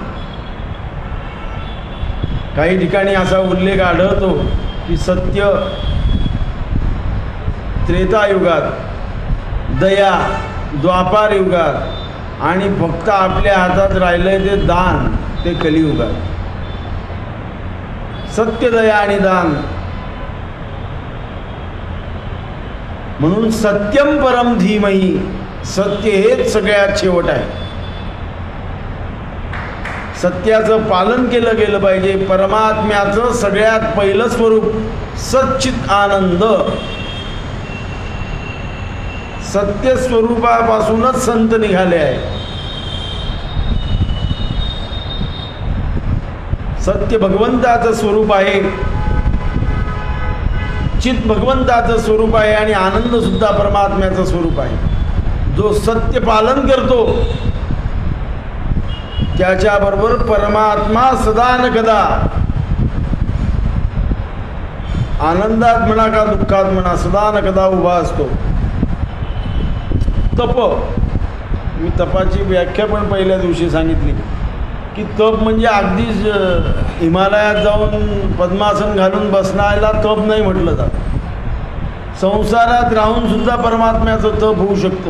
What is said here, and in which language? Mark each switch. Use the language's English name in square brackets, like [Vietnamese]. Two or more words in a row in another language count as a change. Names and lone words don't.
[Marathi] काही ठिकाणी असा उल्लेख आढळतो की सत्य त्रेतायुगात, दया द्वापार युगात आणि फक्त आपल्या हातात राहिलंय ते दान ते कलियुगात. सत्य, दया आणि दान. म्हणून [Sanskrit] सत्यम परम धीमहि, [Marathi] सत्य हेच सगळ्यात शेवट आहे. सत्याचं पालन केलं गेलं पाहिजे. परमात्म्याचं सगळ्यात पहिलं स्वरूप सच्चित आनंद, सत्य स्वरूपापासूनच संत निघाले आहे. सत्य भगवंताचं स्वरूप आहे, चित भगवंताचं स्वरूप आहे आणि आनंद सुद्धा परमात्म्याचं स्वरूप आहे. जो सत्य पालन करतो त्याच्याबरोबर परमात्मा सदा न कदा, आनंदात म्हणा का दुःखात म्हणा, सदा न कदा उभा असतो. तप, मी तपाची व्याख्या पण पहिल्या दिवशी सांगितली की तप म्हणजे अगदीच हिमालयात जाऊन पद्मासन घालून बसण्याला तप नाही म्हटलं जात. संसारात राहून सुद्धा परमात्म्याचं तप होऊ शकतं.